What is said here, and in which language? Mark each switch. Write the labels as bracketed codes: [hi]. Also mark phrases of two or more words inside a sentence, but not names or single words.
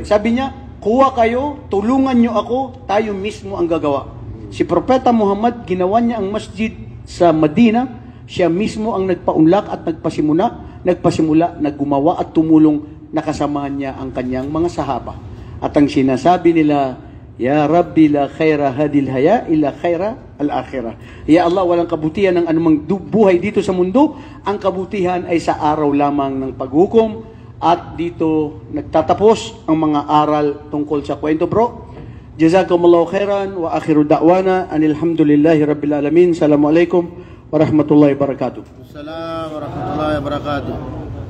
[tl] Sabi niya, kuha kayo, tulungan nyo ako, tayo mismo ang gagawa. Si Propeta Muhammad, ginawa niya ang masjid sa Madina, siya mismo ang nagpaunlak at nagpasimula, naggumawa at tumulong, nakasamahan niya ang kanyang mga sahaba. At ang sinasabi nila, [ar] يا ربي لا خير هذه الحياة إلا خير الآخرة. يا الله, [tl] walang kabutihan ng anumang buhay dito sa mundo. Ang kabutihan ay sa araw lamang ng paghukom. At dito nagtatapos ang mga aral tungkol sa kwento, bro. [ar] جزاكم الله خيرا وآخر دعوانا أن الحمد لله رب العالمين. السلام عليكم ورحمة الله وبركاته. السلام عليكم ورحمة الله وبركاته.